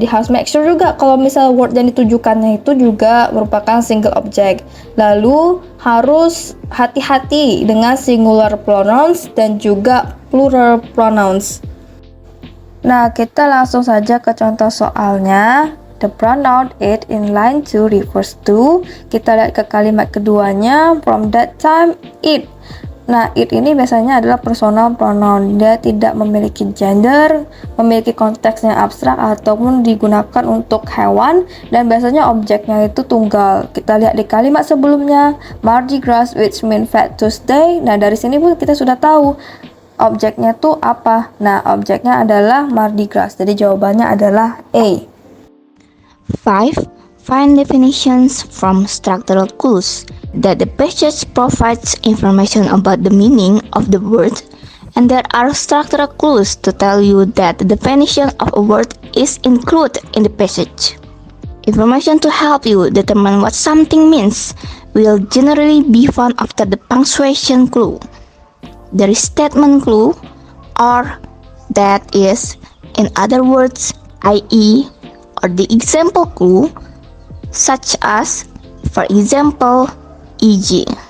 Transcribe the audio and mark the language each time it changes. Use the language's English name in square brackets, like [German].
[Indonesian] Jadi harus make sure juga kalau misal word yang ditujukannya itu juga merupakan single object. Lalu harus hati-hati dengan singular pronouns dan juga plural pronouns. Nah, kita langsung saja ke contoh soalnya. [English] The pronoun it in line 2 refers to. [Indonesian] Kita lihat ke kalimat keduanya. [English] From that time, it. [Indonesian] Nah, it ini biasanya adalah personal pronoun. Dia tidak memiliki gender, memiliki konteks yang abstrak ataupun digunakan untuk hewan, dan biasanya objeknya itu tunggal. Kita lihat di kalimat sebelumnya, Mardi Gras, [English] which mean Fat Tuesday. [Indonesian] Nah, dari sini pun kita sudah tahu objeknya tuh apa. Nah, objeknya adalah Mardi Gras. Jadi jawabannya adalah A. [English] 5. Find definitions from structural clues. That the passage provides information about the meaning of the word, and there are structural clues to tell you that the definition of a word is included in the passage. Information to help you determine what something means will generally be found after the punctuation clue, the restatement clue, or that is, in other words, i.e., or the example clue, such as, for example, e.g.